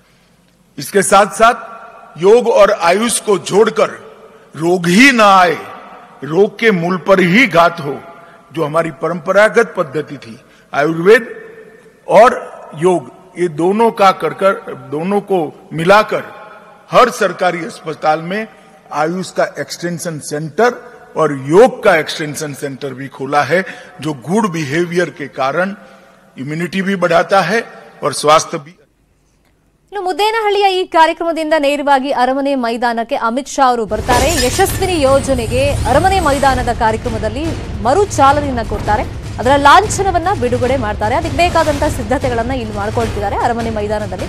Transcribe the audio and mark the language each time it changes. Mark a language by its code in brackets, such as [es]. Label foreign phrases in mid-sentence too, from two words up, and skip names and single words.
[hi] इसके साथ साथ योग और आयुष को जोड़कर रोग ही ना आए, रोग के मूल पर ही घात हो, जो हमारी परंपरागत पद्धति थी आयुर्वेद और योग, ये दोनों को मिलाकर हर सरकारी अस्पताल में आयुष का [en] extension center [hi] और योग का [en] extension center [hi] भी खोला है, जो [en] good behavior [hi] के कारण इम्यूनिटी भी बढ़ाता है और स्वास्थ्य भी। [kn] ಇನ್ನು ಮುದ್ದೇನಹಳ್ಳಿಯ ಈ ಕಾರ್ಯಕ್ರಮದಿಂದ ನೇರವಾಗಿ ಅರಮನೆ ಮೈದಾನಕ್ಕೆ ಅಮಿತ್ ಶಾ ಅವರು ಬರ್ತಾರೆ. ಯಶಸ್ವಿನಿ ಯೋಜನೆಗೆ ಅರಮನೆ ಮೈದಾನದ ಕಾರ್ಯಕ್ರಮದಲ್ಲಿ ಮರು ಚಾಲನೆಯನ್ನ ಕೊಡ್ತಾರೆ. ಅದರ ಲಾಂಛನವನ್ನ ಬಿಡುಗಡೆ ಮಾಡ್ತಾರೆ. ಅದಕ್ಕೆ ಬೇಕಾದಂತಹ ಸಿದ್ಧತೆಗಳನ್ನ ಇಲ್ಲಿ ಮಾಡ್ಕೊಳ್ತಿದ್ದಾರೆ ಅರಮನೆ ಮೈದಾನದಲ್ಲಿ.